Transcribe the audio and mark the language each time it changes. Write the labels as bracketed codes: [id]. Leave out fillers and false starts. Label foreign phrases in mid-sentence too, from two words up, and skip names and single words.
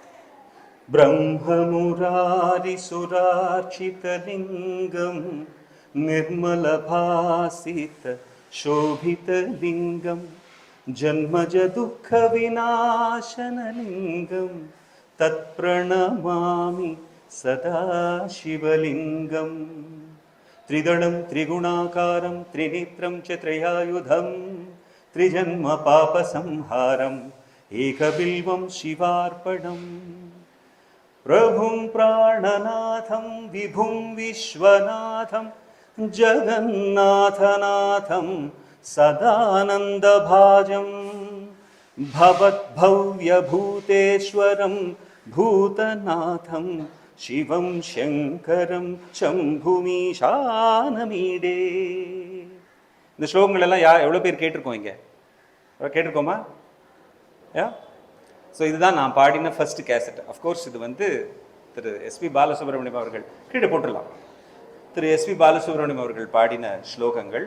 [sa] ब्रह्ममुरारि सुरार्चितलिङ्गं निर्मलभासित शोभितलिङ्गं जन्मज दुःख विनाशनलिङ्गं तत् प्रणमामि सदा शिवलिङ्गम् त्रिदलं त्रिगुणाकारं त्रिनेत्रं च त्रयायुधं त्रिजन्म पापसंहारम् एकबिल्वं शिवार्पणम् प्रभुं प्राणनाथं विभुं विश्वनाथं जगन्नाथनाथं सदानन्दभाजं भवद्भव्यभूतेश्वरं भूतनाथं शिवं शङ्करं शम्भुमीशानमीडे. [ta] இந்த ஸ்லோகங்கள் எல்லாம் எவ்வளோ பேர் கேட்டிருக்கோம்? இங்கே கேட்டிருக்கோமா? யா. ஸோ இதுதான் நான் பாடின [en] first cassette. [ta] அஃப்கோர்ஸ் இது வந்து திரு எஸ்பி பாலசுப்ரமணியம் அவர்கள் கீழே போட்டுடலாம். திரு எஸ்பி பாலசுப்ரமணியம் அவர்கள் பாடின ஸ்லோகங்கள்.